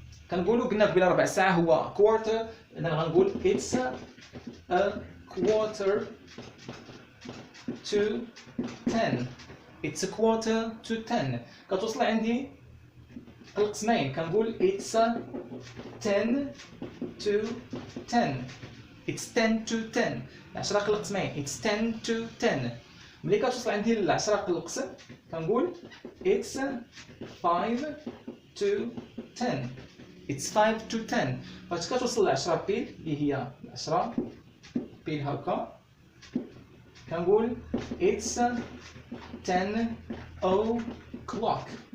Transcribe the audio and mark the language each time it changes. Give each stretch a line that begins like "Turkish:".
Arabic: كنقولوا قلنا قبيله ربع ساعة هو quarter، إذا غنقول
English: it's a quarter to 10. It's a quarter to 10.
Arabic: كتوصل عندي القسمين كنقول
English: it's 10 to 10. It's 10 to 10. 10 القسمين it's 10 to 10.
Arabic: ملي كتوصل عندي ل 10 القسم كنقول
English: it's 5 to 10. It's 5 to 10.
Arabic: فاش كتوصل ل 10 بيل اللي هي 10 بيل هكا كنقول
English: it's 10 o'clock.